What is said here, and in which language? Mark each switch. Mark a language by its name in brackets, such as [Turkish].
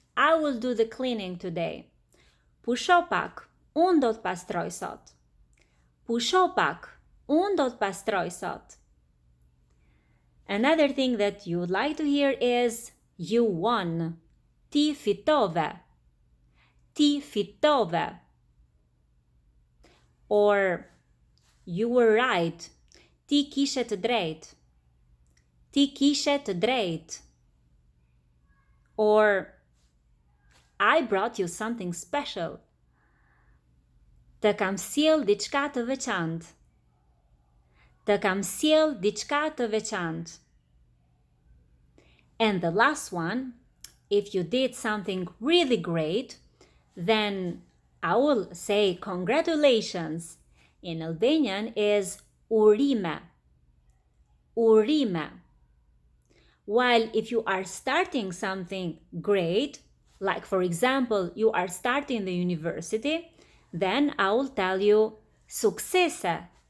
[English] I will do the cleaning today. [Albanian] Pusho pak, unë do të pastroj sot. Pusho pak, unë do të pastroj sot. [English] Another thing that you would like to hear is you won. [Albanian] Ti fitove. Ti fitove. [English] Or you were right. [Albanian] Ti kishe të drejtë. Ti kishe të drejtë. [English] Or I brought you something special. [Albanian] Të kam sjell diçka të veçantë. Të kam sjell diçka të veçantë. [English] And the last one, if you did something really great, then I will say congratulations. In Albanian is Urime. Urime. While if you are starting something great, like for example, you are starting the university, then I will tell you suksese.